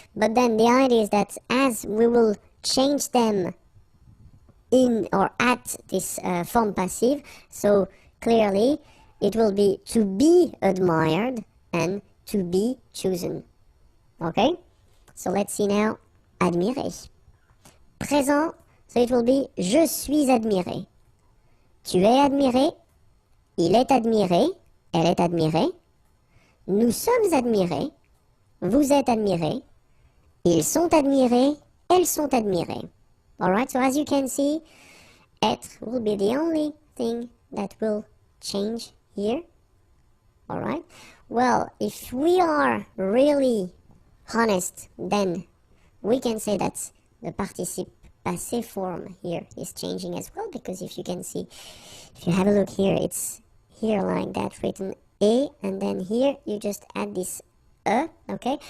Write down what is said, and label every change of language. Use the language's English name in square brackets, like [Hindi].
[English] But then the idea is that as we will change them in or at this form passive, so clearly it will be to be admired and to be chosen, okay? So let's see now, admirer. [French] Présent, [English] so it will be [French] je suis admiré. Tu es admiré, il est admiré, elle est admirée. Nous sommes admirés, vous êtes admirés, ils sont admirés, elles sont admirées. [English] Alright, so as you can see, être will be the only thing that will change here. Alright, well, if we are really honest, then we can say that the participe passé form here is changing as well, because if you can see, if you have a look here, it's here like that written A, and then here you just add this okay?